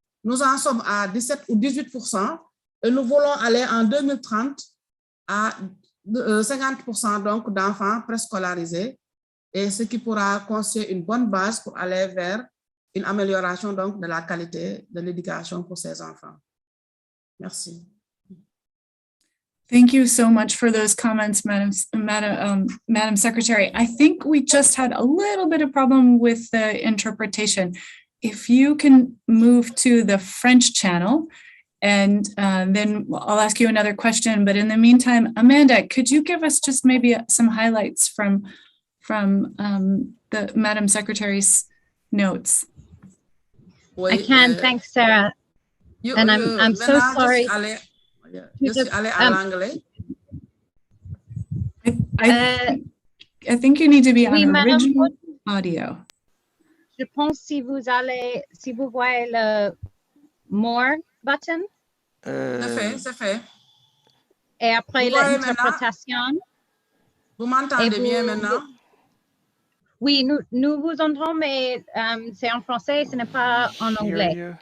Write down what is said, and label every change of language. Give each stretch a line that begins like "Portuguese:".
French: Nous en sommes à 17 ou 18% et nous voulons aller en 2030 à 50% donc d'enfants préscolarisés, et ce qui pourra constituer une bonne base pour aller vers une amélioration donc de la qualité de l'éducation pour ces enfants. Merci.
English: Thank you so much for those comments, Madam Secretary. I think we just had a little bit of problem with the interpretation. If you can move to the French channel, and then I'll ask you another question. But in the meantime, Amanda, could you give us just maybe some highlights from the Madam Secretary's notes? I can. Thanks, Sarah. And I'm so sorry.
French: Je suis allée en anglais.
English: I think you need to be on original audio.
French: Je pense si vous voyez le more button. C'est fait. Et après l'interprétation. Vous m'entendez bien maintenant? Oui, nous vous entendons, mais c'est en français, ce n'est pas en anglais.